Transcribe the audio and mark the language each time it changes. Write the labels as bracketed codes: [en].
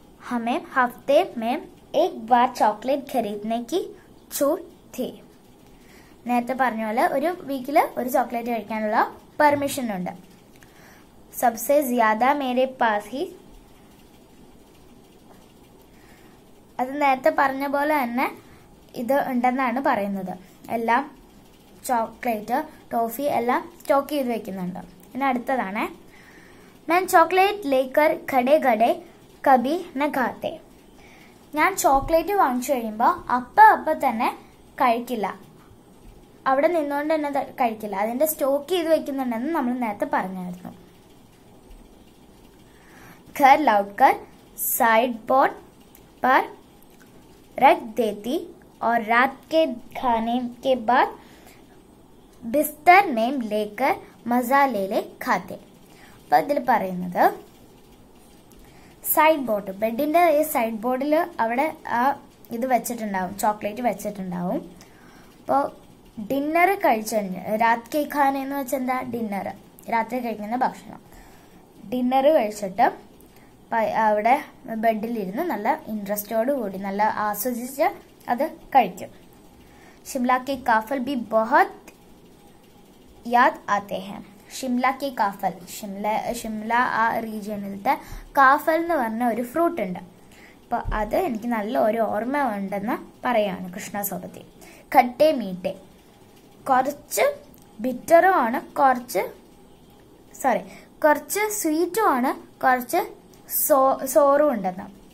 [hi] हमें हफ्ते में एक बार ചോക്ലേറ്റ് खरीदने की छूट थी. [ml] നേരത്തെ പറഞ്ഞ പോലെ ഒരു വീക്കില് ഒരു ചോക്ലേറ്റ് കഴിക്കാനുള്ള പെർമിഷൻ ഉണ്ട്. [hi] सबसे ज्यादा मेरे पास ही, [ml] അത് നേരത്തെ പറഞ്ഞ പോലെ തന്നെ ഇത് ഉണ്ടെന്നാണ് പറയുന്നത്. എല്ലാം ചോക്ലേറ്റ് ടോഫി എല്ലാം സ്റ്റോക്ക് ചെയ്ത് വെക്കുന്നുണ്ട്. പിന്നെ അടുത്തതാണ് [hi] मैं ചോക്ലേറ്റ് लेकर खड़े खड़े कभी न खाते. [ml] ഞാൻ ചോക്ലേറ്റ് വാങ്ങിച്ചു കഴിയുമ്പോൾ അപ്പ തന്നെ കഴിക്കില്ല, അവിടെ നിന്നുകൊണ്ട് തന്നെ കഴിക്കില്ല, അതിന്റെ സ്റ്റോക്ക് ചെയ്ത് വെക്കുന്നുണ്ടെന്ന് നമ്മൾ നേരത്തെ പറഞ്ഞായിരുന്നു. [hi] घर लौटकर साइड बोर्ड पर रख देती और रात के खाने के बाद बिस्तर में लेकर मजा ले खाते. [ml] അപ്പൊ ഇതിൽ പറയുന്നത് സൈഡ് ബോർഡ്, ബെഡിന്റെ ഈ സൈഡ് ബോർഡിൽ അവിടെ ആ ഇത് വെച്ചിട്ടുണ്ടാവും, ചോക്ലേറ്റ് വെച്ചിട്ടുണ്ടാവും. അപ്പോൾ ഡിന്നർ കഴിച്ചു കഴിഞ്ഞ്, [hi] രാത് കെ ഖാന [ml] എന്ന് വെച്ചാൽ എന്താ, ഡിന്നർ, രാത്രി കഴിക്കുന്ന ഭക്ഷണം. ഡിന്നർ കഴിച്ചിട്ട് അവിടെ ബെഡിലിരുന്ന് നല്ല ഇൻട്രസ്റ്റോട് കൂടി നല്ല ആസ്വദിച്ച് അത് കഴിക്കും. [hi] शिमला के काफल भी बहुत याद आते हैं. [ml] ഷിംല കെ കാഫൽ, ഷിംല ആ റീജിയണിലത്തെ കാഫൽ എന്ന് പറഞ്ഞ ഒരു ഫ്രൂട്ട് ഉണ്ട്. അപ്പോൾ അത് എനിക്ക് നല്ല ഒരു ഓർമ്മ ഉണ്ടെന്ന് പറയാണ് കൃഷ്ണ സൗബതി. [hi] ഖട്ടെ മീട്ടെ, [ml] കുറച്ച് ബിറ്ററും ആണ്, കുറച്ച് സ്വീറ്റും ആണ്, കുറച്ച് സോറും ഉണ്ടെന്ന്.